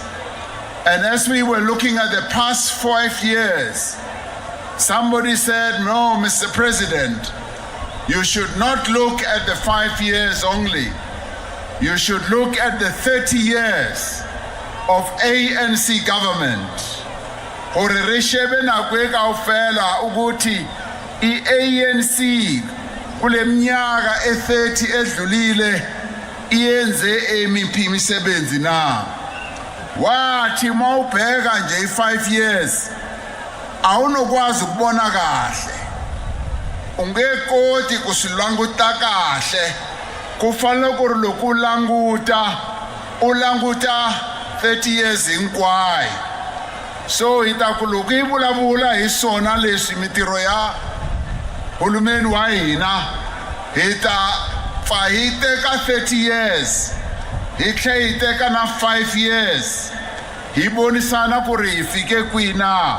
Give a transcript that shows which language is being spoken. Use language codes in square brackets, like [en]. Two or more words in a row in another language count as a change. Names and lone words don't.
[en] And as we were looking at the past 5 years, somebody said, no, Mr. President, you should not look at the 5 years only. You should look at the 30 years of ANC government. [st] Hore re shebe nako e kaofela [zu] ukuthi iANC kule minyaka e30 edlulile iyenze emiphi imisebenzi na. [xh] Wathi mawubheka nje i5 years awunokwazi ukubona kahle. [ts] Ungekoti kusilanguta kahle. Kufanele ku loko ulanguta 30 years hinkwayo. So hita ku loko hi vulavula hi swona leswi mitiro ya hulumeni wa hina hita fa hi teka 30 years hi tlhe hi teka na 5 years hi bonisana ku ri hi fike kwina.